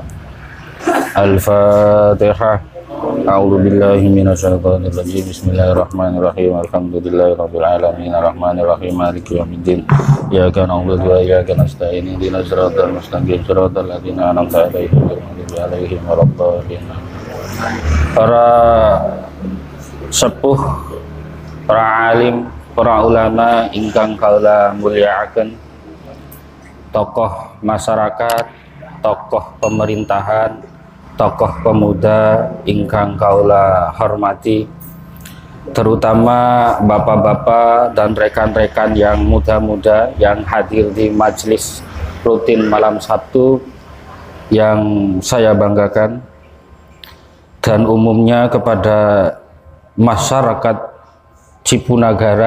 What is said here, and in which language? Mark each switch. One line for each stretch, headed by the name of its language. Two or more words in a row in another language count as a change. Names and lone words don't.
Arabic: Al-Fatihah. أعوذ بالله من الشيطان الرجيم. بسم الله الرحمن الرحيم. الحمد لله رب العالمين الرحمن الرحيم مالك يوم الدين. إياك نعبد وإياك نستعين. اهدنا الصراط المستقيم صراط الذين أنعمت عليهم ولا الضالين.
Javanese: Para sepuh, para alim, para ulama ingkang kaula mulyakaken,
Indonesian: tokoh masyarakat, tokoh pemerintahan, tokoh pemuda
Javanese: ingkang kaula hormati,
Indonesian: terutama bapak-bapak dan rekan-rekan yang muda-muda yang hadir di majelis rutin malam Sabtu yang saya banggakan, dan umumnya kepada masyarakat Cipunagara.